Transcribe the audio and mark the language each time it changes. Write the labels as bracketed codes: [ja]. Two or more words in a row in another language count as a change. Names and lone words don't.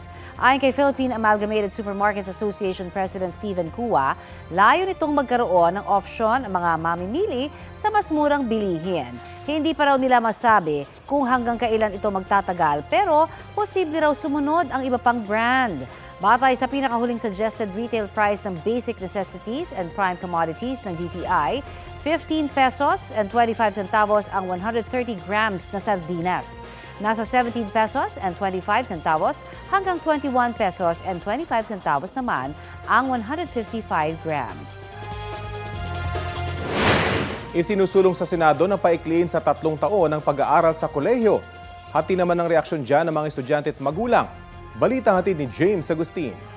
[tl] Ayon kay Philippine Amalgamated Supermarkets Association President Stephen Cua, layo nitong magkaroon ng opsyon ang mga mamimili sa mas murang bilihin. Kaya hindi pa raw nila masabi kung hanggang kailan ito magtatagal, pero posible raw sumunod ang iba pang brand. Batay sa pinakahuling [en] suggested retail price [tl] ng [en] basic necessities and prime commodities [tl] ng DTI, 15 pesos and 25 centavos ang 130 grams na sardinas. Nasa 17 pesos and 25 centavos hanggang 21 pesos and 25 centavos naman ang 155 grams. Isinusulong sa Senado na paikliin sa 3 taon ang pag-aaral sa kolehiyo. Hati naman ang reaksyon dyan ng mga estudyante at magulang. Balita hatid ni James Agustin.